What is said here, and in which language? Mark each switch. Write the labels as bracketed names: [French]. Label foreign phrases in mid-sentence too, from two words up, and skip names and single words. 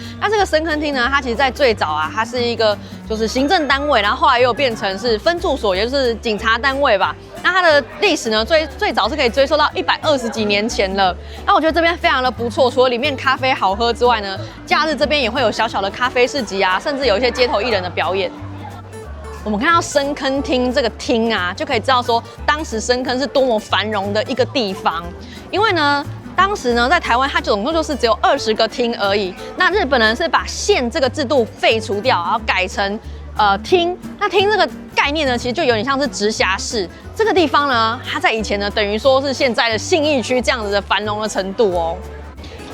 [Chinese] 那這個深坑廳呢，它其實在最早啊，它是一個就是行政單位，然後後來又變成是分駐所，也就是警察單位吧。那它的歷史呢，最早是可以追溯到120幾年前了。那我覺得這邊非常的不錯，除了裡面咖啡好喝之外呢，假日這邊也會有小小的咖啡市集啊，甚至有一些街頭藝人的表演。我們看到深坑廳這個廳啊，就可以知道說當時深坑是多麼繁榮的一個地方。因為呢，當時呢在台灣它總共就是只有20個廳而已。那日本人是把縣這個制度廢除掉，然後改成廳。那廳這個概念呢，其實就有點像是直轄市。這個地方呢，它在以前呢等於說是現在的信義區這樣子的繁榮的程度哦。